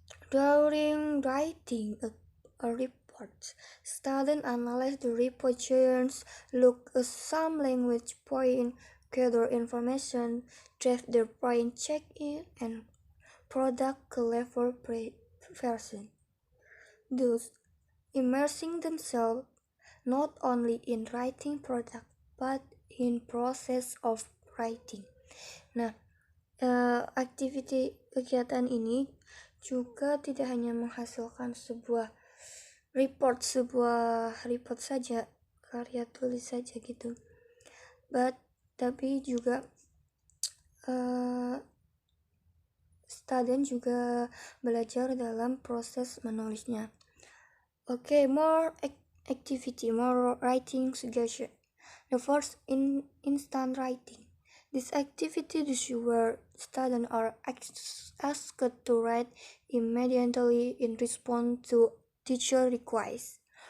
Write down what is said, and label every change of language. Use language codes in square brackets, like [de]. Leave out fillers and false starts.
[en] During writing a report, students analyze the report journals, look at some language point, gather information, draft their point, check in, and product level version. Thus, immersing themselves not only in writing product but in process of writing. [id] Nah, aktiviti kegiatan ini juga tidak hanya menghasilkan sebuah report saja, karya tulis saja gitu, tapi juga student juga belajar dalam proses menulisnya. [en] Okay, more activity, more writing suggestion. The first, instant writing. This activity is where students are asked to write immediately in response to teacher requests.